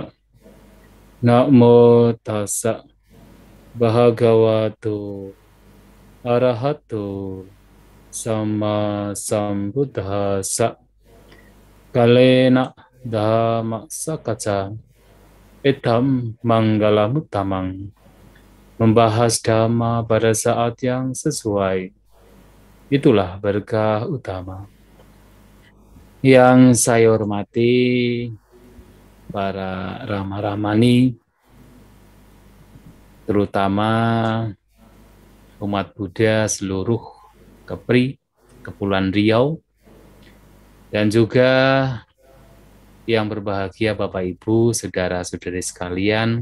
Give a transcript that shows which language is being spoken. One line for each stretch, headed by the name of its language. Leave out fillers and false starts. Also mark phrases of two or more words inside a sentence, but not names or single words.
Pali: Namo tassa bhagavato arahato sama sambuddhassa. Kalena dhamma sakaca etam manggalamuttamang.
Indonesian: Membahas dhamma pada saat yang sesuai, itulah berkah utama. Yang saya hormati para Rama-Ramani, terutama umat Buddha seluruh Kepri, Kepulauan Riau, dan juga yang berbahagia Bapak Ibu, saudara-saudari sekalian.